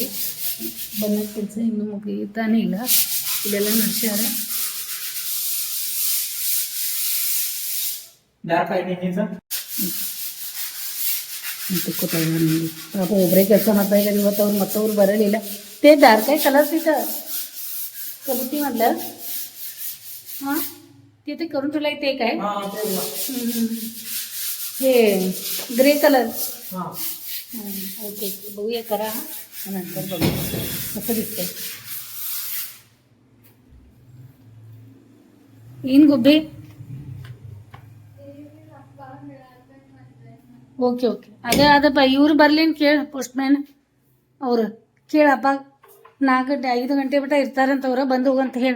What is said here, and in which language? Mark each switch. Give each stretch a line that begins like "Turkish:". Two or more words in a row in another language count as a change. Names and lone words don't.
Kannada: ಬಂದ ಕೆಲಸ ಇನ್ನೂ ಮುಗಿತಾನೆ ಇಲ್ಲ. ಇದೆಲ್ಲ ನಡ್ಸ್ಯಾರ. ಪಾಪ ಒಬ್ಬರೇ ಕೆಲಸ ಮಾಡ್ತಾ ಇದ್ದಾರೆ ಇವತ್ತು. ಅವ್ರು ಮತ್ತವ್ರು ಬರಲಿಲ್ಲ.
Marathi: ते डार्क आहे कलर तिथं कबुती मधलं. हां तिथे करून ठेवलाय ते काय हे ग्रे कलर. ओके बघूया करा. नंतर बघू कसं दिसतंय.
Kannada: ಏನು ಗುಬ್ಬಿ? ಓಕೆ ಓಕೆ ಅದಪ್ಪ ಇವ್ರು ಬರ್ಲಿನ್ ಕೇಳಿ ಪೋಸ್ಟ್ಮ್ಯಾನ್ ಅವ್ರು ಕೇಳಪ್ಪ. 4-5 ಗಂಟೆ ಬಿಟ್ಟ ಇರ್ತಾರಂತವ್ರ, ಬಂದು ಹೋಗಂತ ಹೇಳಿ.